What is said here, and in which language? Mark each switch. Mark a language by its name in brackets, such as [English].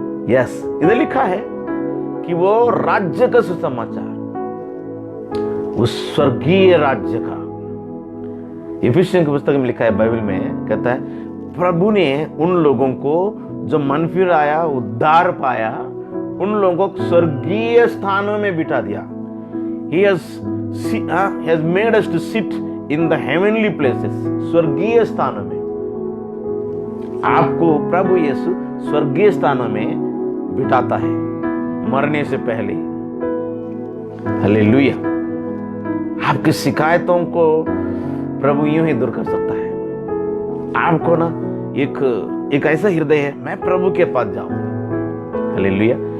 [Hindi] Yes, इधर लिखा है कि वो राज्य का सुसमाचार, उस स्वर्गीय राज्य का, इफिसियंस की पुस्तक में लिखा है, बाइबल में कहता है प्रभु ने उन लोगों को जो मन फिर आया, उद्धार पाया, उन लोगों को स्वर्गीय स्थानों में बिठा दिया। [English] He has made us to sit in the heavenly places, [Hindi] स्वर्गीय स्थानों में। आपको प्रभु यीशु स्वर्गीय स्थानों में बिठाता है मरने से पहले। हालेलुया। आपकी शिकायतों को प्रभु यूं ही दूर कर सकता है। आपको ना एक ऐसा हृदय है, मैं प्रभु के पास जाऊंगा। हालेलुया।